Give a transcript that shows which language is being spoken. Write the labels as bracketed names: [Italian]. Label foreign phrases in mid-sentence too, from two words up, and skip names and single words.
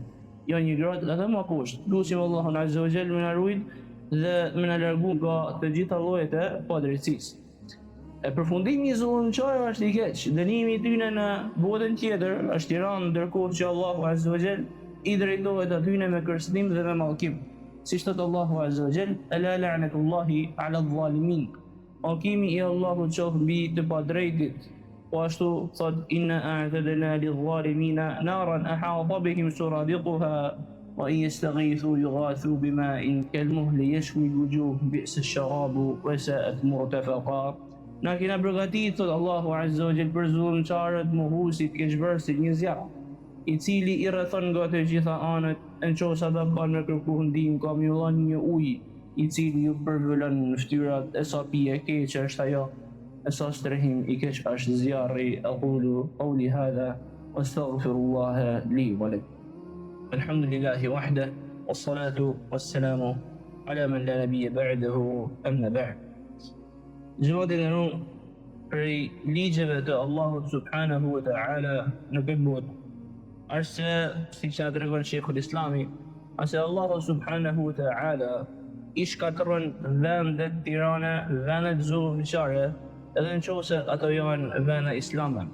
[Albanian] Janë një gradë edhe më poshtë. Lutim Allahun [Arabic] عز وجل [Albanian] me na ruaj dhe me na largu nga të gjitha llojet e padrejtësisë. Përfundimi I zullumçarëve është I keq. Dënimi I tyre në botën tjetër është I rënë, ndërkohë që Allahu [Arabic] عز وجل [Albanian] I drejtohet atyre me kërcënim dhe me mallkim. Siç thot Allahu [Arabic] عز وجل: "ألا لعنة الله على الظالمين." [Albanian] Mallkimi I Allahut qoftë mbi të padrejtit. Po ashtu thot: [Arabic] "إنا أعتدنا للظالمين نارا أحاط بهم سرادقها وإن يستغيثوا يغاثوا بماء كالمهل يشوي الوجوه بئس الشراب وساءت مرتفقا." [Albanian] Na kena përgatit, thot Allahu [Arabic] عز وجل, [Albanian] për zullumçarët, mohuesit, keqbërësit një zjarr, I cili I rrethon nga të gjitha anët, nëse ata kanë me kërku ndihmë, ka mjullon një ujë, I cili ju përvëllon në ftyrat, e sa pije keqe është ajo, e sa strehim I keq është zjarri. [Arabic] أقول قولي هذا وأستغفر الله لي ولكم. الحمد لله وحده، والصلاة والسلام على من لا نبي بعده، أما بعد. [Albanian] Gjëmatë e nderuar, prej ligjeve të Allahut [Arabic] سبحانه وتعالى [Albanian] në këtë botë është se, siç na tregon Sheikhul Islami, se Allahu [Arabic] سبحانه وتعالى [Albanian] I shkatërron vendet tirane, vendet zullumçare, edhe nëse ato janë vende islame.